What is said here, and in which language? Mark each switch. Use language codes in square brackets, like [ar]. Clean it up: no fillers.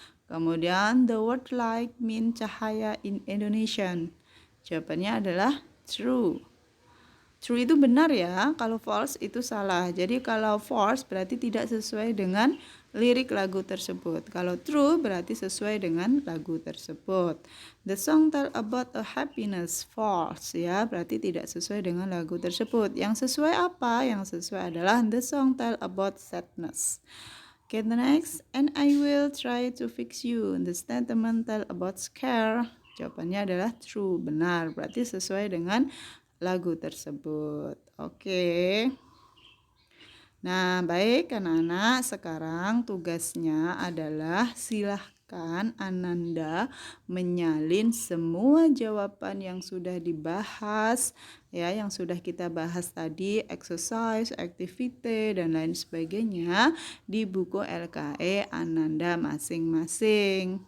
[id] Kemudian [en] the word light mean cahaya in Indonesian. [id] Jawabannya adalah true. True itu benar ya, kalau false itu salah. Jadi kalau false berarti tidak sesuai dengan lirik lagu tersebut. Kalau true berarti sesuai dengan lagu tersebut. [en] The song tell about a happiness. [id] False ya, berarti tidak sesuai dengan lagu tersebut. Yang sesuai apa? Yang sesuai adalah [en] the song tell about sadness. Okay, the next, and I will try to fix you. The statement tell about scare. [id] Jawabannya adalah true, benar. Berarti sesuai dengan lagu tersebut. Oke. Nah, baik anak-anak, sekarang tugasnya adalah silahkan Ananda menyalin semua jawaban yang sudah dibahas, ya, yang sudah kita bahas tadi, exercise, activity, dan lain sebagainya di buku LKE Ananda masing-masing.